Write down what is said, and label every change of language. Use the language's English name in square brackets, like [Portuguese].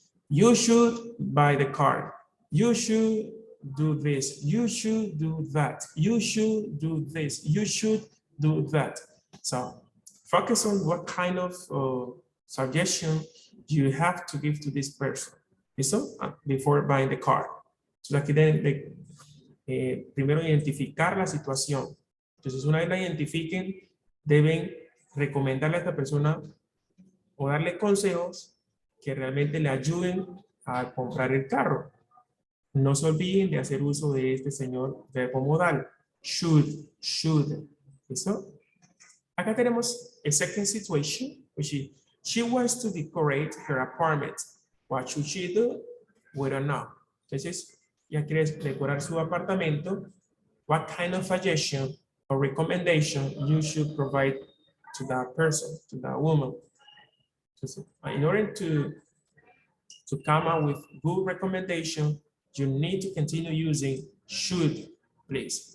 [English] You should buy the car. You should do this. You should do that. You should do this. You should do that. So focus on what kind of suggestion you have to give to this person. ¿Listo? Before buying the car. [Spanish] So aquí deben primero identificar la situación. Entonces una vez la identifiquen, deben recomendarle a esta persona o darle consejos que realmente le ayuden a comprar el carro. No se olviden de hacer uso de este señor verbo modal. Should. ¿Listo? [English] Acá tenemos a second situation, which is she wants to decorate her apartment. What should she do? We don't know. [Spanish] Entonces, ella quiere decorar su apartamento. [English] What kind of suggestion or recommendation you should provide to that person, to that woman? Entonces, in order to come up with good recommendation, you need to continue using should, please.